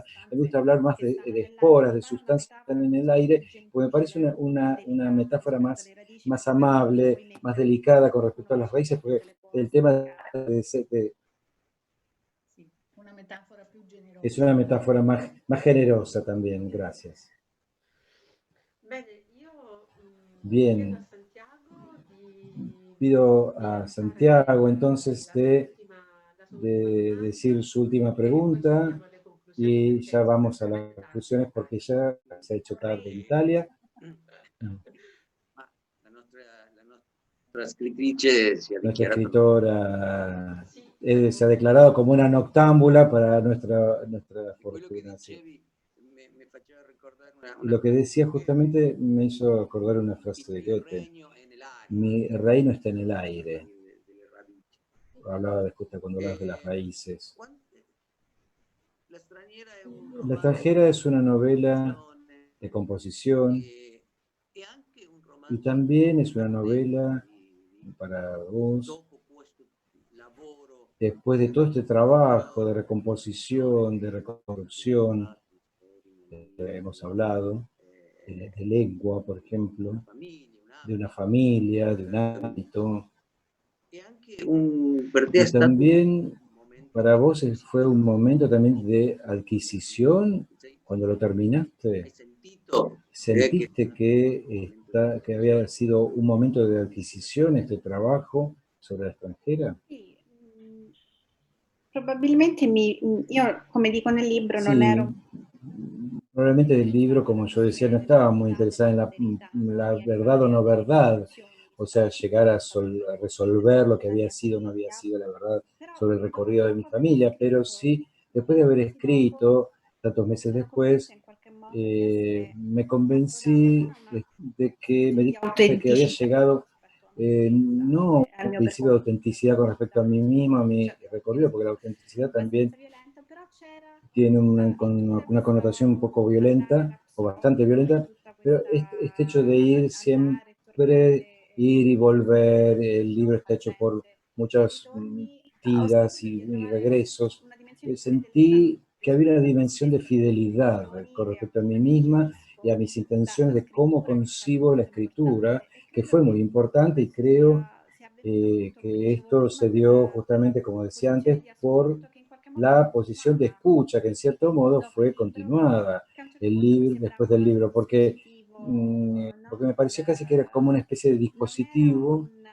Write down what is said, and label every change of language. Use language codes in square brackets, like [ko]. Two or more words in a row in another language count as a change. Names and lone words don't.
[es] Me gusta hablar más de esporas, de sustancias que están en el aire, porque me parece una metáfora más amable, más delicada con respecto a las raíces, porque el tema [it] Una metáfora più generosa. [es] es una metáfora más generosa también, gracias. [it] Bene, io [es] Bien, [it] chiedo a Santiago di [es] pido a [it] lanciare [es] Santiago entonces [it] la sua [es] de [it] ultima [es] decir su última [it] domanda e poi [es] pregunta [it] passiamo alle conclusioni [es] y [it] perché [es] ya [it] siamo [es] vamos a las [it] arrivati [es] conclusiones [it] tardi. [es] porque ya se ha hecho tarde en [it] Vorrei, [es] Italia. [it] ma la nostra scrittrice si è [es] Nuestra [it] dichiarata [es] escritora [it] Sì, [es] se ha declarado como una noctámbula para nuestra [it] quello che [es] fortuna. Sí. [it] dicevi mi faceva ricordare [es] Y lo que decía justamente me hizo acordar una frase de [it] il [es] Goethe. [it] regno è nell'aria. [es] Mi reino está en el aire. [it] Delle radici. [es] Hablaba de justo cuando hablas de las raíces. [it] La straniera è un [es] La [it] romanzo [es] extranjera es una [it] di [es] novela [it] composizione [es] de composición [it] e anche un [es] y [it] romanzo [es] también es una [it] per te [es] novela para vos. [it] dopo questo lavoro [es] Después de todo este trabajo de recomposición, de reconstrucción, hemos hablado de lengua, por ejemplo, de una familia, de un hábito, [it] e anche per te è [es] y [it] stato [es] también [it] un momento [es] para [it] di [es] vos fue un [it] acquisizione. [es] momento también de adquisición cuando lo terminaste. [it] Hai sentito che [es] ¿Sentiste que había sido un momento de adquisición este trabajo sobre la extranjera? [it] Sì, probabilmente io, come dico nel libro, non [es] Sí, [it] ero [es] probablemente el libro, como yo decía, no estaba muy interesada en la verdad o no verdad, o sea, llegar a resolver lo que había sido o no había sido la verdad sobre el recorrido de mi familia, pero sí, después de haber escrito, tantos meses después, me convencí de que me di cuenta de que había [it] autenticità [es] llegado no [it] al [es] un [it] mio [es] principio de [it] percorso. [es] autenticidad con respecto a mí mismo, a mi recorrido, porque la autenticidad también [it] Abbastanza violenta, però c'era [es] tiene [it] tutta [es] una connotación un [it] questa [es] poco [it] volontà di [es] violenta o bastante [it] nascondere, [es] violenta, [it] tutta [es] pero [it] questa [es] este hecho de ir [it] andare e [es] siempre, [it] tornare, [es] ir y volver, el libro está hecho por [it] partenze e [es] muchas [it] ritorni, ho [es] tiras [it] sentito di [es] y [it] trovare [es] regresos. [it] una dimensione di fedeltà [es] Sentí que había una [it] dimensione di [es] fidelidad con respecto a mí misma y a mis intenciones de cómo concibo la escritura, que fue muy importante y creo que esto se dio justamente, como decía antes, por la posición de escucha, que en cierto modo fue continuada después del libro, porque me pareció casi que era como una especie de dispositivo,